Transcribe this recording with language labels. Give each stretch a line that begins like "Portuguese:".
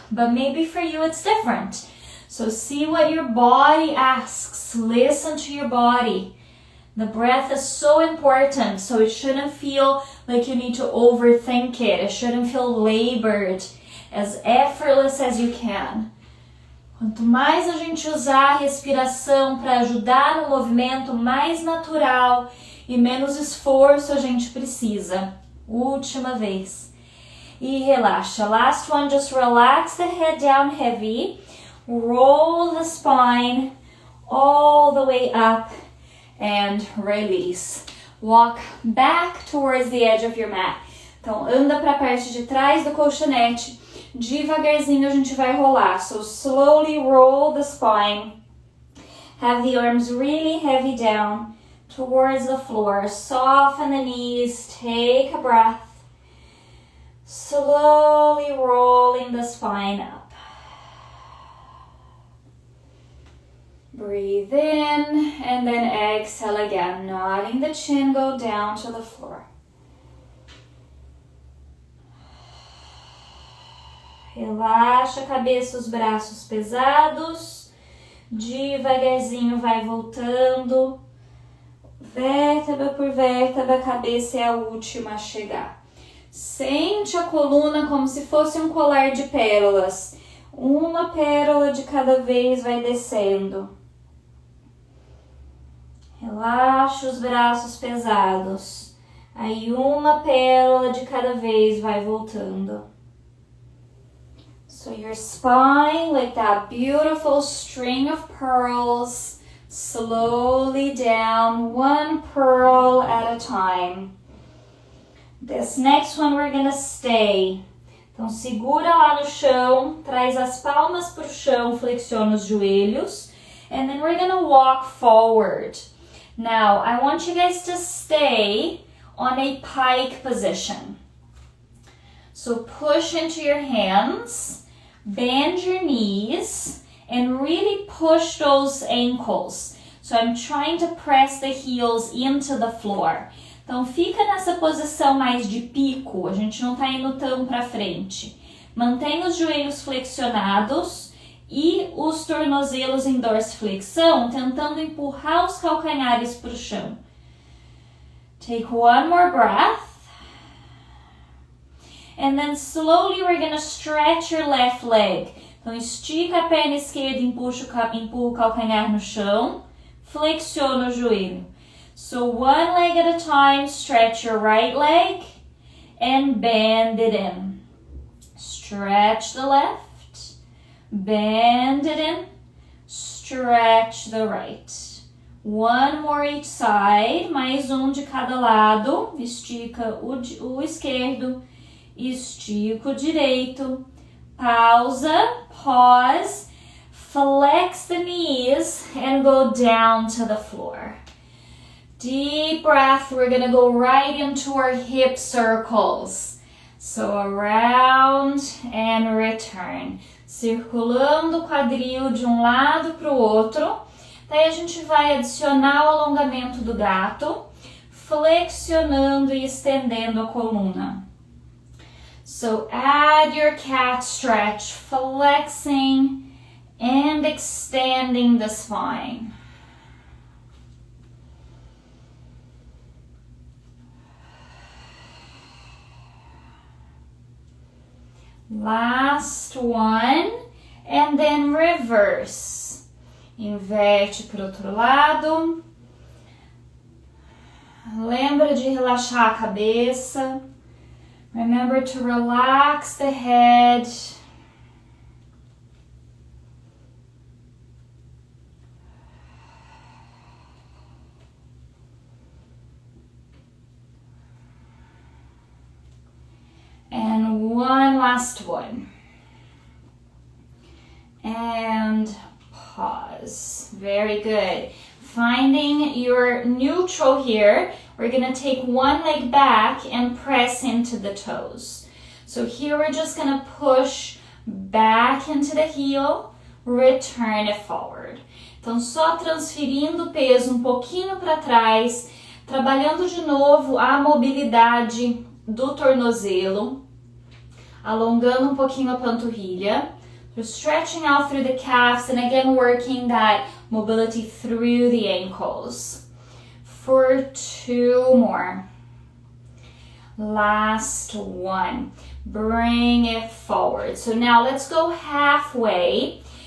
English: But maybe for you, it's different. So see what your body asks. Listen to your body. The breath is so important, so it shouldn't feel like you need to overthink it. It shouldn't feel labored. As effortless as you can.
Portuguese: Quanto mais a gente usar a respiração para ajudar no movimento, mais natural e menos esforço a gente precisa. Última vez. E relaxa.
English: Last one, just relax the head down heavy. Roll the spine all the way up and release. Walk back towards the edge of your mat.
Portuguese: Então, anda para a parte de trás do colchonete. Devagarzinho a gente vai rolar.
English: So slowly roll the spine. Have the arms really heavy down towards the floor. Soften the knees. Take a breath. Slowly rolling the spine up. Breathe in and then exhale again. Nodding the chin, go down to the floor.
Portuguese: Relaxa a cabeça, os braços pesados. Devagarzinho vai voltando. Vértebra por vértebra, a cabeça é a última a chegar. Sente a coluna como se fosse um colar de pérolas. Uma pérola de cada vez vai descendo. Relaxa os braços pesados. Aí uma pérola de cada vez vai voltando.
English: So your spine, like that beautiful string of pearls, slowly down, one pearl at a time. This next one we're gonna stay.
Portuguese: Então segura lá no chão, traz as palmas pro chão, flexiona os joelhos,
English: and then we're gonna walk forward. Now, I want you guys to stay on a pike position. So push into your hands. Bend your knees and really push those ankles. So I'm trying to press the heels into the floor.
Portuguese: Então fica nessa posição mais de pico, a gente não tá indo tão pra frente. Mantenha os joelhos flexionados e os tornozelos em dorsiflexão, tentando empurrar os calcanhares pro chão.
English: Take one more breath. And then slowly we're going to stretch your left leg.
Portuguese: Então estica a perna esquerda, empurra o calcanhar no chão, flexiona o joelho.
English: So one leg at a time, stretch your right leg and bend it in. Stretch the left, bend it in, stretch the right. One more each side,
Portuguese: mais um de cada lado. Estica o esquerdo, estica o direito. Pausa,
English: pause, flex the knees and go down to the floor. Deep breath, we're gonna go right into our hip circles. So around and return.
Portuguese: Circulando o quadril de um lado para o outro. Daí a gente vai adicionar o alongamento do gato, flexionando e estendendo a coluna.
English: So add your cat stretch, flexing and extending the spine. Last one, and then reverse.
Portuguese: Inverte para o outro lado. Lembra de relaxar a cabeça.
English: Remember to relax the head. And one last one. And pause. Very good. Finding your neutral here, we're going to take one leg back and press into the toes. So here we're just going to push back into the heel, return it forward.
Portuguese: Então só transferindo o peso um pouquinho para trás, trabalhando de novo a mobilidade do tornozelo, alongando um pouquinho a panturrilha.
English: So stretching out through the calves and again working that mobility through the ankles. For two more. Last one. Bring it forward. So now let's go halfway.